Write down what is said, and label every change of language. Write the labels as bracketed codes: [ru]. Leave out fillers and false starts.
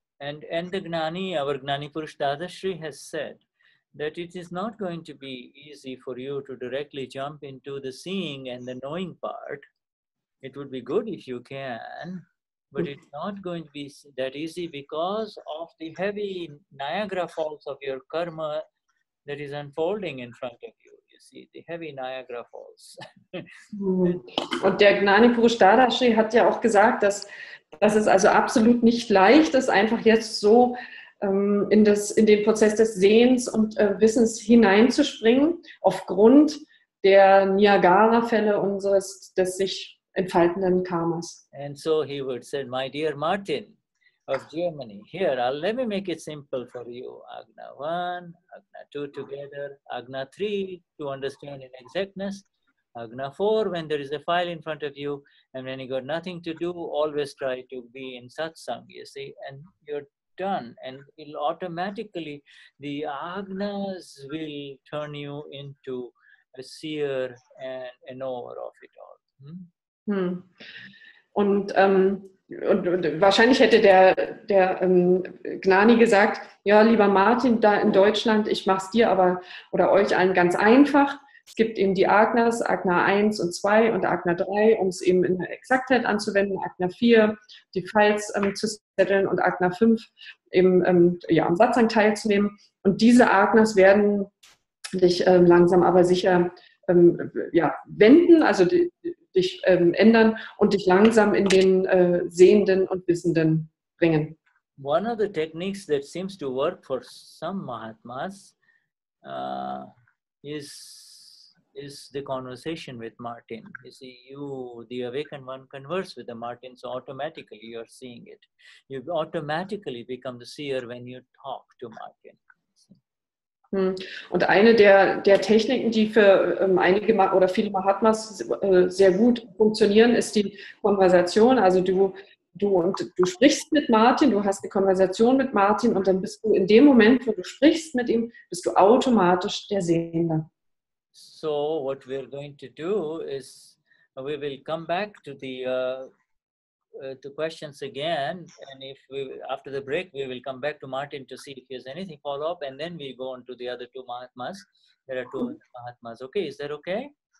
[en] And the Gnani, our Gnani Purush Dadashri has said that it is not going to be easy for you to directly jump into the seeing and the knowing part. It would be good if you can, but it's not going to be that easy because of the heavy Niagara Falls of your karma that is unfolding in front of you. You see, the heavy Niagara Falls. [de] Und der Gnani Purush Dadashri hat ja auch gesagt, dass es also absolut nicht leicht ist, einfach jetzt so in den Prozess des Sehens und Wissens hineinzuspringen, aufgrund der Niagara-Fälle des sich entfaltenden Karmas. [en] And so he would say, my dear Martin of Germany, here, let me make it simple for you. Agna 1, Agna 2 together, Agna 3 to understand in exactness, Agna 4 when there is a file in front of you, and when you got nothing to do, always try to be in satsang, you see, and you're done. And it'll automatically, the Agnas will turn you into a seer and a knower of it all. [de] Und wahrscheinlich hätte der Gnani gesagt, ja, lieber Martin, da in Deutschland, ich mache es dir oder euch allen ganz einfach. Es gibt eben die Agnas, Agna 1 und 2 und Agna 3, um es eben in der Exaktheit anzuwenden, Agna 4, die Files zu setteln und Agna 5 eben am Satsang teilzunehmen. Und diese Agnas werden dich langsam aber sicher wenden, also dich ändern und dich langsam in den Sehenden und Wissenden bringen. [en] One of the techniques that seems to work for some Mahatmas is the conversation with Martin. You see, the awakened one, converse with the Martin, so automatically you're seeing it. You automatically become the seer when you talk to Martin. [de] Und eine der Techniken, die für einige oder viele Mahatmas sehr gut funktionieren, ist die Konversation. Also du sprichst mit Martin, du hast eine Konversation mit Martin und dann bist du in dem Moment, wo du sprichst mit ihm, bist du automatisch der Sehende. [en] So what we're going to do is we will come back to the questions again, and after the break we will come back to Martin to see if he has anything follow up, and then we go on to the other two Mahatmas. There are two Mahatmas. Okay, is that okay?